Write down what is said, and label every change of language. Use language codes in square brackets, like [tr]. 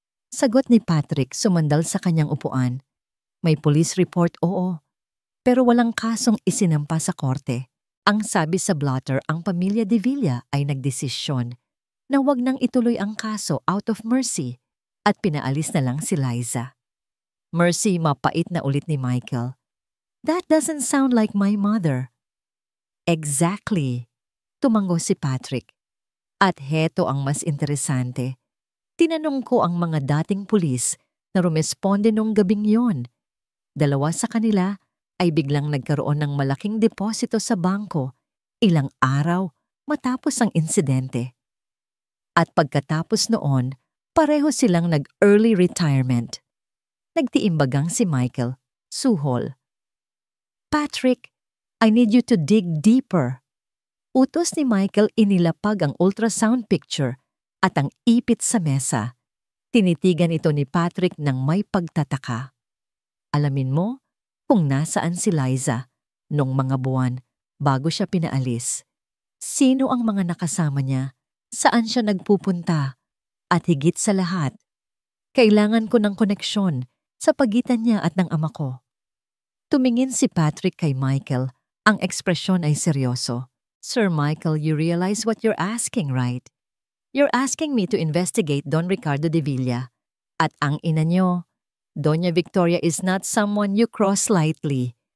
[tl] Sagot ni Patrick, sumandal sa kanyang upuan. May police report, oo. Pero walang kasong isinampa sa korte. Ang sabi sa blotter, ang pamilya De Villa ay nagdesisyon na wag nang ituloy ang kaso [en] out of mercy [tl] at pinaalis na lang si Liza. Mercy, mapait na ulit ni Michael. [en] That doesn't sound like my mother. [tl] Exactly, tumango si Patrick. At heto ang mas interesante. Tinanong ko ang mga dating pulis na rumesponde nung gabing yon. 2 sa kanila ay biglang nagkaroon ng malaking deposito sa bangko ilang araw matapos ang insidente. At pagkatapos noon, pareho silang nag-early retirement. Nagtiimbagang si Michael, suhol. [en] Patrick, I need you to dig deeper. [tl] Utos ni Michael, inilapag ang ultrasound picture at ang ipit sa mesa. Tinitigan ito ni Patrick ng may pagtataka. Alamin mo kung nasaan si Liza nung mga buwan bago siya pinaalis. Sino ang mga nakasama niya? Saan siya nagpupunta? At higit sa lahat, kailangan ko ng koneksyon sa pagitan niya at ng ama ko. Tumingin si Patrick kay Michael. Ang ekspresyon ay seryoso. [en] Sir Michael, you realize what you're asking, right? You're asking me to investigate Don Ricardo De Villa. [tl] At ang ina niyo, [en] Doña Victoria, is not someone you cross lightly.